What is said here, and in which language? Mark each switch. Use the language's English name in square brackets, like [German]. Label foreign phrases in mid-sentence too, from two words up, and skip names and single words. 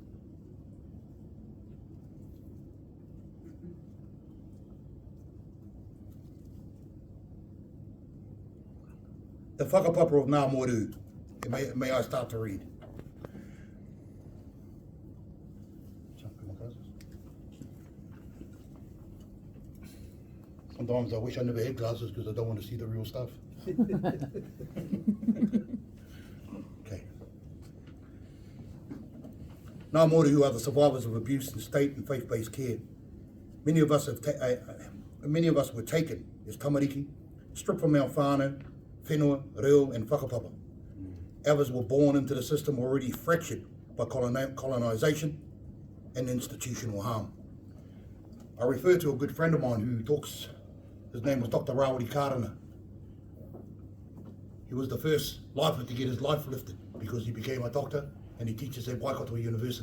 [English] The whakapapa of Ngā Morehu. May I start to read? Sometimes I wish I never had glasses because I don't want to see the real stuff. Okay. Ngā Morehu are the survivors of abuse in state and faith-based care. Many of us were taken as tamariki, stripped from our [Māori] whānau, whenua, reo [English] and whakapapa. Others were born into the system already fractured by colonisation and institutional harm. I refer to a good friend of mine who talks, his name was Dr. Rawiri Karana. He was the first lifer to get his life lifted because he became a doctor and he teaches at Waikato University.